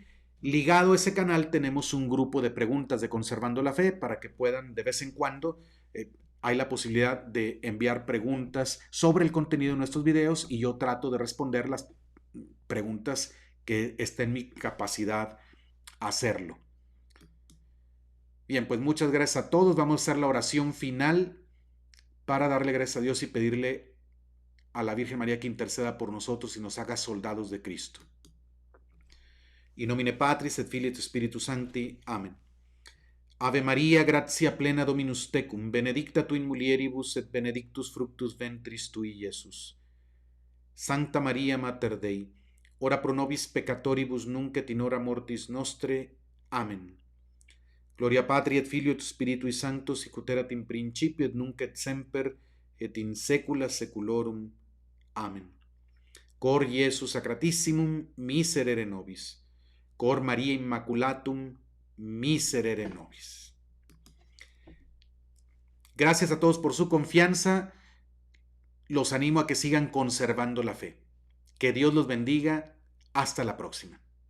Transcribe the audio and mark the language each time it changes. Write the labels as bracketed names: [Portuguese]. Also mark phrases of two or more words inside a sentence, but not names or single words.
[Spanish] Ligado a ese canal tenemos un grupo de preguntas de Conservando la Fe para que puedan de vez en cuando, hay la posibilidad de enviar preguntas sobre el contenido de nuestros videos y yo trato de responder las preguntas que esté en mi capacidad hacerlo. Bien, pues muchas gracias a todos. Vamos a hacer la oración final para darle gracias a Dios y pedirle a la Virgen María que interceda por nosotros y nos haga soldados de Cristo. [Latin] In nomine Patris et Filii et Spiritus Sancti. Amen. Ave Maria, gratia plena Dominus tecum, benedicta tu in mulieribus et benedictus fructus ventris tui, Iesus. Sancta Maria Mater Dei, ora pro nobis peccatoribus nunc et in hora mortis nostre. Amen. Gloria Patri et Filio et Spiritui Sancto, sic ut erat in principio et nunc et semper et in saecula saeculorum. Amen. Cor Iesu Sacratissimum, miserere nobis. Cor Maria Immaculatum, miserere nobis. [Spanish] Gracias a todos por su confianza. Los animo a que sigan conservando la fe. Que Dios los bendiga. Hasta la próxima.